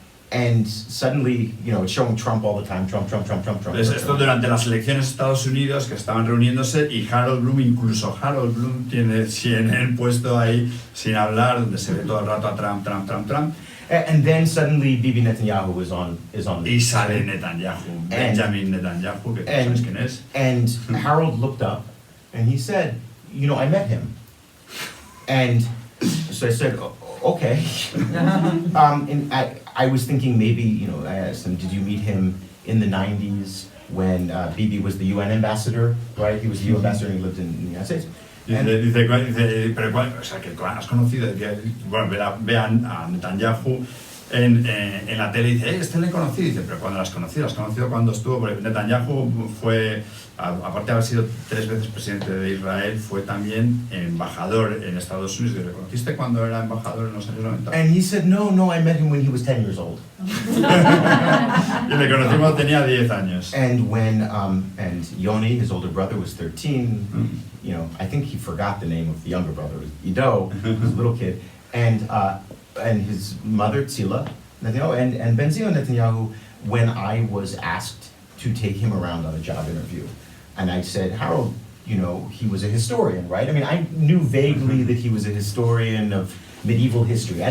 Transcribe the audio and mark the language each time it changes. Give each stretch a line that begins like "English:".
English: And suddenly, you know, it's showing Trump all the time, Trump.
Spanish: Esto durante las elecciones de Estados Unidos que estaban reuniéndose y Harold Bloom, incluso Harold Bloom tiene CNN puesto ahí sin hablar, donde se ve todo el rato a Trump.
English: And then suddenly Bibi Netanyahu is on
Spanish: Y sale Netanyahu, Benjamin Netanyahu, que tú sabes quién es.
English: And Harold looked up and he said, you know, I met him. And so I said, okay. And I was thinking maybe, you know, I asked him, did you meet him in the 90s when Bibi was the UN ambassador, right? He was the UN ambassador and he lived in the United States.
Spanish: Dice, pero ¿cuál? O sea, que has conocido, bueno, vean a Netanyahu en la tele y dice, este le he conocido. Dice, pero ¿cuándo lo has conocido? Lo has conocido cuando estuvo, porque Netanyahu fue, aparte de haber sido 3 veces presidente de Israel, fue también embajador en Estados Unidos. ¿Le conociste cuando era embajador en los años 90?
English: And he said, no, I met him when he was 10 years old.
Spanish: Y le conocí cuando tenía 10 años.
English: And when, and Yoni, his older brother, was 13, you know, I think he forgot the name of the younger brother, Ido, who was a little kid, and his mother, Tzila, Netanyahu, and Benzion Netanyahu, when I was asked to take him around on a job interview, and I said, Harold, you know, he was a historian, right? I mean, I knew vaguely that he was a historian of medieval history.